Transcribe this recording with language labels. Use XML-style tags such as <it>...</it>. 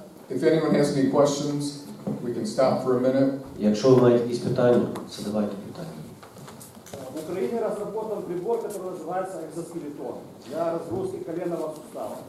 <en>If anyone has any questions, we can stop for a minute.</en> <uk>Якщо ви маєте якісь питання, задавайте питання.</uk> <ru>В Украине разработан прибор, который называется экзоскелетон для разгрузки коленного сустава.</ru>